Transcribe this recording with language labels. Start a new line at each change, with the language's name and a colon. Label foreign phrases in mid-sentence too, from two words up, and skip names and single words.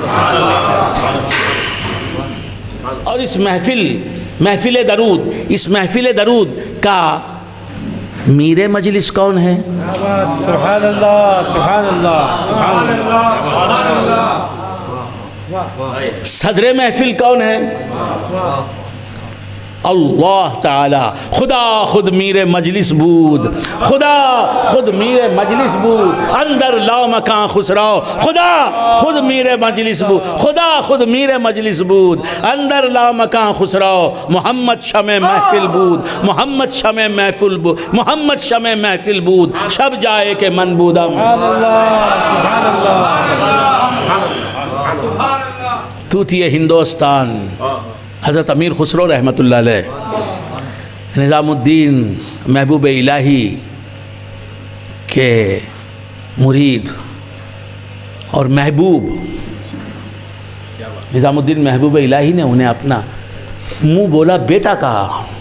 Urdu: اور اس محفل درود کا میر مجلس کون ہے؟
Arabic: سبحان اللہ، سبحان اللہ، سبحان اللہ۔
Urdu: صدر محفل کون ہے؟ اللہ تعالی،
Persian: خدا خود میر مجلس بود، خدا خود میر مجلس بود، اندر لا مکان خسرو، خدا خود میر مجلس بود، خدا خود میر مجلس بود، اندر لا مکان خسرو، محمد شمع محفل بود، محمد شمع محفل بود، محمد شمع محفل بود، شب جائے کہ من بودم۔
Arabic: سبحان اللہ، سبحان اللہ۔
Urdu: توتی ہندوستان حضرت امیر خسرو رحمۃ اللہ علیہ، نظام الدین محبوب الہی کے مرید اور محبوب، نظام الدین محبوب الہی نے انہیں اپنا منہ بولا بیٹا کہا۔